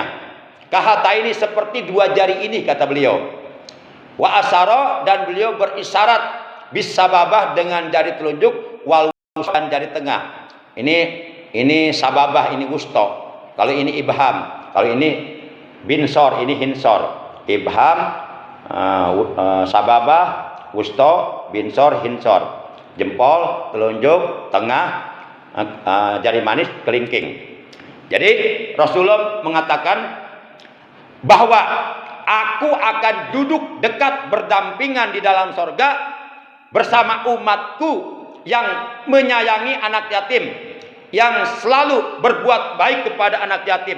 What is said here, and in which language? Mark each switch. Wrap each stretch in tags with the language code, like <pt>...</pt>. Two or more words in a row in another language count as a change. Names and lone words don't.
<id>Kahataini, seperti dua jari ini, kata beliau.</id> <ar>وأشار,</ar> <id>dan beliau berisyarat bisababah, dengan jari telunjuk,</id> <ar>والوسطى,</ar> <id>jari tengah. Ini sababah, ini wusta. Kalau ini ibham, kalau ini binsor, ini hinsor.</id> <ar>إبهام سبابة وسطى بنصر خنصر.</ar> <id>Jempol, telunjuk, tengah, jari manis, kelingking. Jadi Rasulullah mengatakan bahwa aku akan duduk dekat berdampingan di dalam sorga bersama umatku yang menyayangi anak yatim, yang selalu berbuat baik kepada anak yatim.</id>